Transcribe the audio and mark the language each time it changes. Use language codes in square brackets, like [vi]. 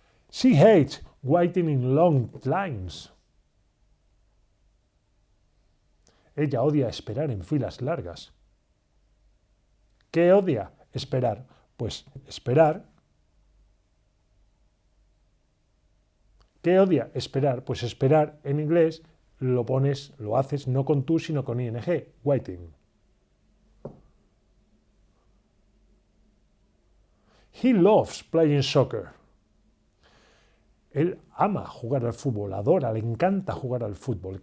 [en] She hates waiting in long lines. [es] Ella odia esperar en filas largas. ¿Qué odia? Esperar. Pues esperar. ¿Qué odia? Esperar. Pues esperar en inglés lo haces no con tú, sino con ing, waiting. [en] He loves playing soccer. [es] Él ama jugar al fútbol, adora, le encanta jugar al fútbol.